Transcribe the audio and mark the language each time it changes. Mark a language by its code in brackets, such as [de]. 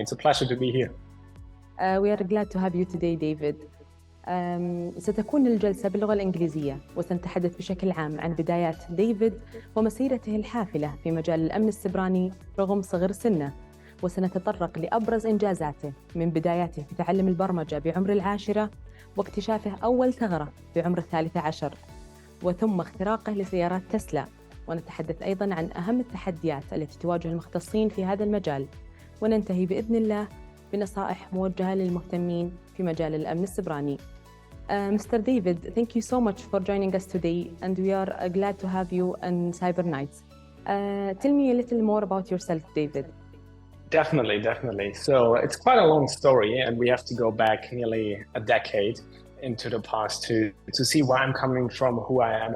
[en] It's a pleasure to be here. We are glad to have you today, David. [ar] ستكون الجلسة باللغة الإنجليزية، وسنتحدث بشكل عام عن بدايات ديفيد ومسيرته الحافلة في مجال الأمن السبراني رغم صغر سنه، وسنتطرق لأبرز إنجازاته من بداياته في تعلم البرمجة بعمر 10 واكتشافه أول ثغرة بعمر 13، وثم اختراقه لسيارات تيسلا. ونتحدث أيضاً عن أهم التحديات التي تواجه المختصين في هذا المجال، وننتهي بإذن الله بنصائح موجهة للمهتمين في مجال الأمن السبراني. [en] Mr. David, thank you so much for joining us today, and we are glad to have you on Cyber Nights. Tell me a little more about yourself, David. Definitely. So it's quite a long story, and we have to go back nearly a decade into the past to see where I'm coming from, who I am.